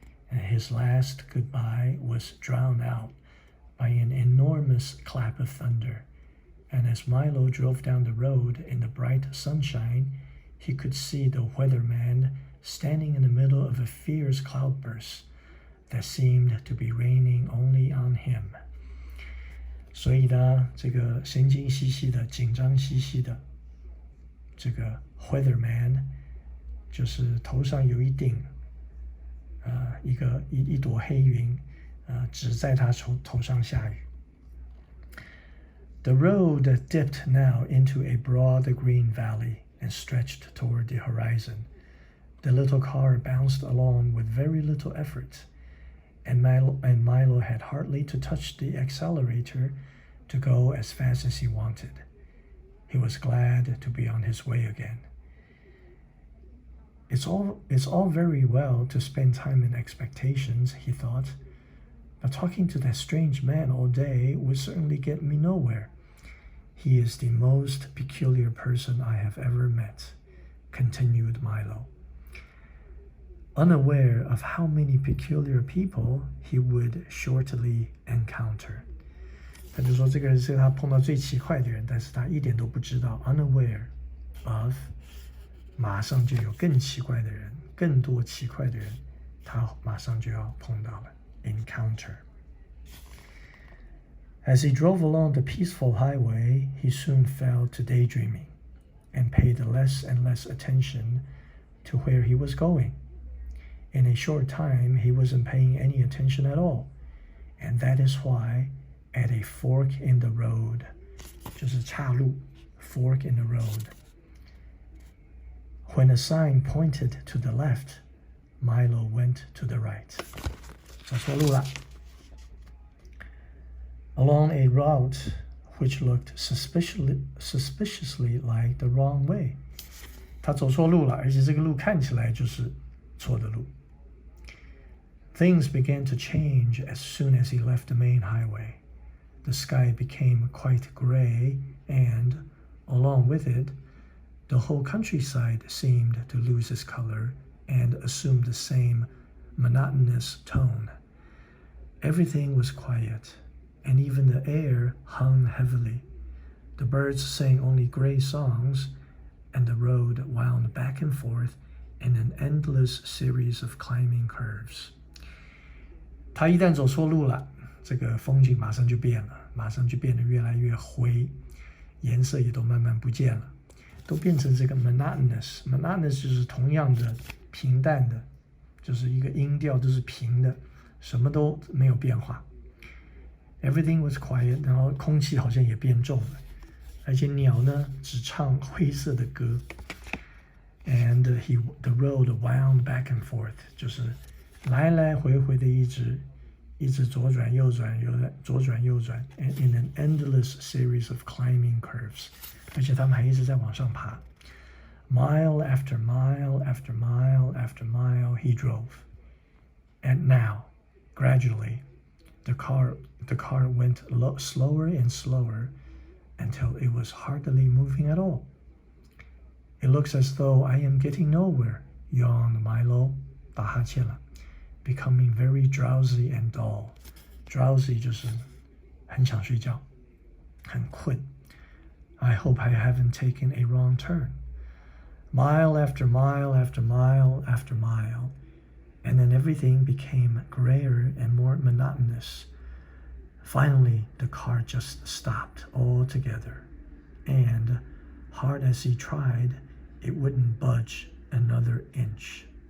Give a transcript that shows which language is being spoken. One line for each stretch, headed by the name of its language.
English: And his last goodbye was drowned out by an enormous clap of thunder. And as Milo drove down the road in the bright sunshine, he could see the weatherman standing in the middle of a fierce cloudburst that seemed to be raining only on him.
Chinese: 所以呢，这个神经兮兮的、紧张兮兮的这个 weatherman， 就是头上有一顶一朵黑云，只在他头上下雨。
English: The road dipped now into a broad green valley and stretched toward the horizon. The little car bounced along with very little effort, and Milo had hardly to touch the accelerator to go as fast as he wanted. He was glad to be on his way again. It's all very well to spend time in expectations, he thought, But talking to that strange man all day would certainly get me nowhere. He is the most peculiar person I have ever met, continued Milo, unaware of how many peculiar people he would shortly encounter.
Chinese: 他就说这个人是他碰到最奇怪的人，但是他一点都不知道 unaware of 马上就有更奇怪的人，更多奇怪的人，他马上就要碰到了 encounter.
English: As he drove along the peaceful highway, he soon fell to daydreaming and paid less and less attention to where he was going. In a short time, he wasn't paying any attention at all, and that is why at a fork in the road,
Chinese: 就是岔路
English: fork in the road, when a sign pointed to the left, Milo went to the right.
Chinese: 走错路了。
English: Along a route which looked suspiciously like the wrong way.
Chinese: 他走错路了，而且这个路看起来就是错的路。
English: Things began to change as soon as he left the main highway. The sky became quite gray, and, along with it, the whole countryside seemed to lose its color and assume the same monotonous tone. Everything was quiet, and even the air hung heavily. The birds sang only gray songs, and the road wound back and forth in an endless series of climbing curves.
Chinese: 他一旦走错路了，这个风景马上就变了，马上就变得越来越灰，颜色也都慢慢不见了，都变成这个 monotonous。monotonous 就是同样的平淡的，就是一个音调都是平的，什么都没有变化。
English: Everything was quiet，
Chinese: 然后空气好像也变重了，而且鸟呢只唱灰色的歌。
English: And the road wound back and forth，
Chinese: 就是来来回回的一直左转右转，左转右转 ，
English: in an endless series of climbing curves，
Chinese: 而且他们还一直在往上爬。
English: Mile after mile after mile after mile he drove, and now, gradually, the car went slower and slower until it was hardly moving at all. It looks as though I am getting nowhere, yawned Milo,
Chinese: 打哈欠了。
English: Becoming very drowsy and dull.
Chinese: Drowsy 就是很想睡觉，很困。
English: I hope I haven't taken a wrong turn. Mile after mile after mile after mile, and then everything became grayer and more monotonous. Finally, the car just stopped altogether, and, hard as he tried, it wouldn't budge another inch.